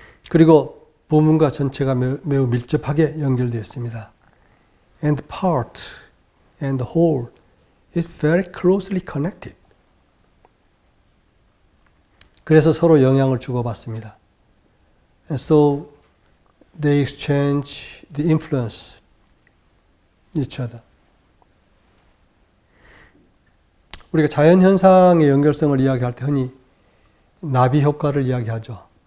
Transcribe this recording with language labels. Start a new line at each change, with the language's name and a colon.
Korean: 그리고 부문과 전체가 매우 밀접하게 연결되어 있습니다.
English: And the part and the whole is very closely connected.
Korean: 그래서 서로 영향을 주고받습니다.
English: And so they exchange the influence each other.
Korean: 우리가 자연 현상의 연결성을 이야기할 때 흔히 나비 효과를 이야기하죠.